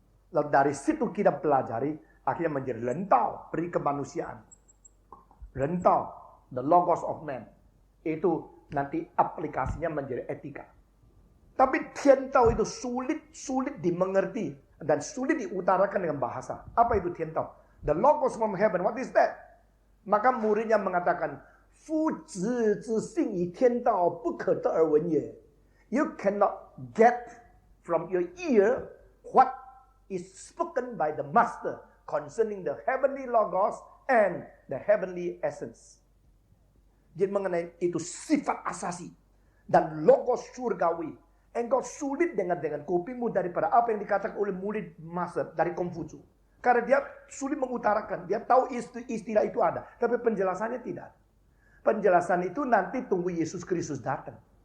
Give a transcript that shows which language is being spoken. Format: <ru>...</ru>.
<id>Lalu dari situ kita pelajari, akhirnya menjadi Ren Tao, peri kemanusiaan. Ren Tao,</id> <en>the logos of man.</en> <id>Itu nanti aplikasinya menjadi etika. Tapi Tian Tao itu sulit dimengerti dan sulit diutarakan dengan bahasa. Apa itu Tian Tao?</id> <en>The logos from heaven, what is that?</en> <id>Maka muridnya mengatakan,</id> <zh>Fu zhi zhi xing yi tian tao bu ke de er wen ye.</zh> <en>You cannot get from your ear what is spoken by the master concerning the heavenly logos and the heavenly essence.</en> <id>Jadi mengenai itu sifat asasi dan logos surgawi. Engkau sulit dengar dengan kupingmu daripada apa yang dikatakan oleh murid master dari Konghucu. Karena dia sulit mengutarakan. Dia tahu istilah itu ada. Tapi penjelasannya tidak. Penjelasan itu nanti tunggu Yesus Kristus datang.</id>